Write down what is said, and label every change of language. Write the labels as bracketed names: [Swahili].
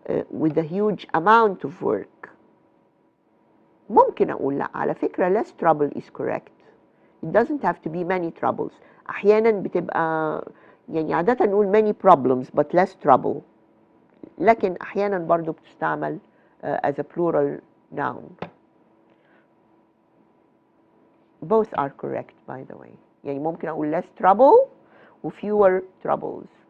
[English] With the huge amount of work. [Arabic] ممكن أقول لا على فكرة [English] less trouble is correct. It doesn't have to be many troubles. [Arabic] أحيانا بتبقى يعني عادة نقول [English] many problems but less trouble. [Arabic] لكن أحيانا برضو بتستعمل [English] as a plural noun. Both are correct by the way. [Arabic] يعني ممكن أقول [English] less trouble و fewer troubles.